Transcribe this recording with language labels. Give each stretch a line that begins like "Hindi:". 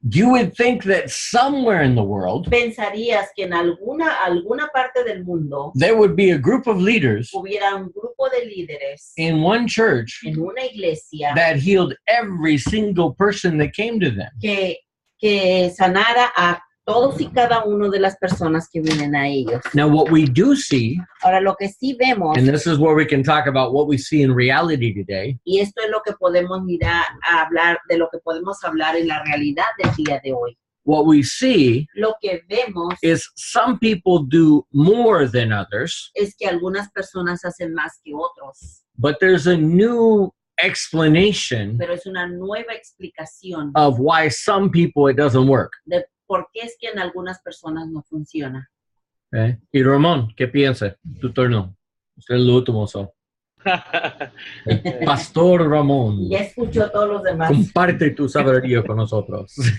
English: you would think that somewhere in the world
Spanish: pensarías que en alguna parte del mundo
English: there would be a group of leaders
Spanish: hubiera un grupo de líderes
English: in one church
Spanish: en una iglesia
English: that healed every single person that came to them.
Spanish: que sanara a todos y cada uno de las personas que vienen a ellos.
English: Now, what we do see,
Spanish: Ahora, lo que sí vemos,
English: and this is where we can talk about what we see in reality today,
Spanish: y esto es lo que podemos mirar a hablar, de lo que podemos hablar en la realidad del día de hoy.
English: what we see
Spanish: Lo que vemos
English: is some people do more than others,
Spanish: es que algunas personas hacen más que otros,
English: but there's a new explanation
Spanish: pero es una nueva explicación
English: of why some people it doesn't work.
Spanish: de por qué es que en algunas personas no funciona. Okay? Y Ramón, ¿qué piensa? Tu turno. Usted es el último. El Pastor Ramón, Ya escuchó todos los demás. comparte tu sabiduría con nosotros.